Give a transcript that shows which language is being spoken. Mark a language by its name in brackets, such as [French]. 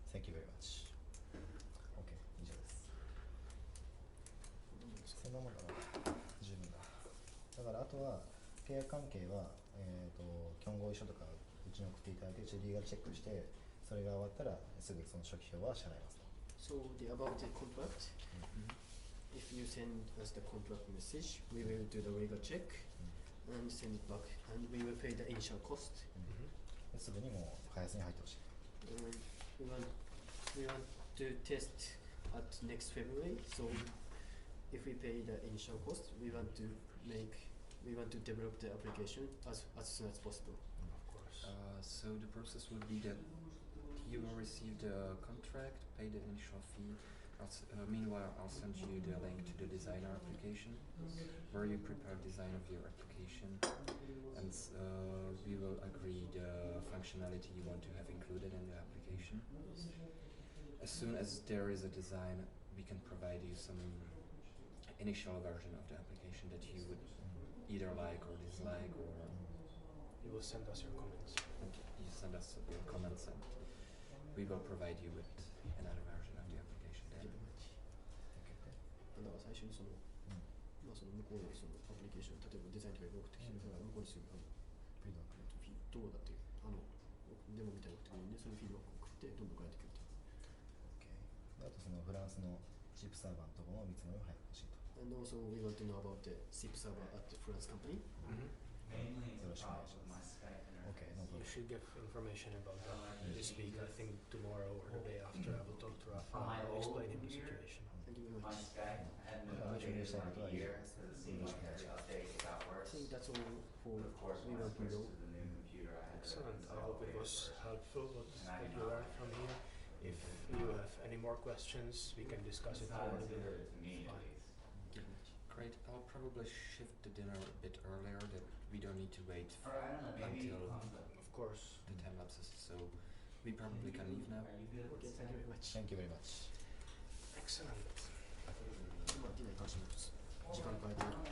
[English] Thank you very much. OK、 [Japanese] 以上です。そんなもんかな。十分だ。だからあとは契約関係は、競合意書とかうちに送っていただいて、うちでリーガルチェックして、それが終わったらすぐその初期費用は支払いますと。 [English] So about the contract, if you send us the contract message, we will do the legal check and send it back, and we will pay the initial cost. [Japanese] すぐにもう開発に入ってほしい。 [English] And we want to test at next February. So if we pay the initial cost, we want to develop the application as soon as possible. Of course. So the process would be that you will receive the contract, pay the initial fee. Meanwhile, I'll send you the link to the designer application, where you prepare design of your application, and we will agree the functionality you want to have included in the application. As soon as there is a design, we can provide you some initial version of the application that you would either like or dislike, or You will send us your comments. you send us your comments, and we will provide you with another version of the application then. [Japanese] だから最初にその向こうでそのアプリケーション、例えばデザインとか送ってきて、だから向こうにすぐフィードバックどうだってデモみたいに送ってくるんで、そのフィードバックを送ってどんどん変えてくると。 OK。あとそのフランスのチップサーバーのところの見積もりを早く欲しいと。 [English] And also we want to know about the SIP server at the France company. [Japanese] よろしくお願いします。 [English] OK、no You problem. should give information about that this week. I think tomorrow or the day after I will talk to Rafa and I'll explain him the situation. Thank you very much. [Japanese] まあ注入したいことは以上です。よろしくお願いします。 [English] I think that's all for we want to know. Excellent. I hope it was helpful what you learned from here. If you have any more questions, we can discuss it over the dinner. Fine. Great. I'll probably shift the dinner a bit earlier, that we don't need to wait until Of course. the time lapses, so we probably can leave now. Okay, thank you very much. Thank you very much. Excellent. [Japanese] まあディナーに関しても時間変えて